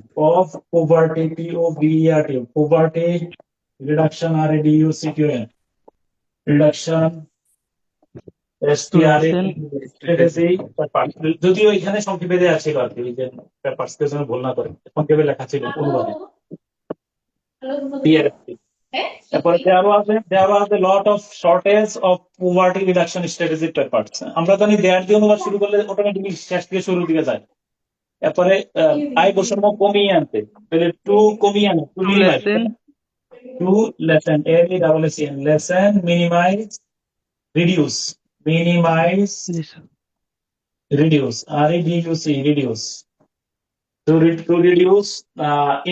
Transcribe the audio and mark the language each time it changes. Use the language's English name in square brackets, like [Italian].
[English] of poverty, POVERT, poverty reduction, REDUCTION, reduction, STRA Lesson. [Bangla] strategy, যদিও এখানে সংক্ষেপে দেওয়া ছিল আর কি, ওই যে পেপারস কে যেন ভুল না করে সংক্ষেপে লেখা ছিল অনুবাদে PRSP। [English] তারপরে there was a lot of shortage of poverty reduction strategy papers। [Bangla] আমরা জানি দেয়ার দিয়ে অনুবাদ শুরু করলে অটোমেটিক্যালি শেষ থেকে শুরুর দিকে যায়। এরপরে আয় বৈষম্য কমিয়ে আনতে, তাহলে টু কমিয়ে আনে, two [English] To minimise, lessen. To lessen, LESSEN, lessen, minimise, reduce, minimise, This. reduce, REDUC, reduce, to reduce income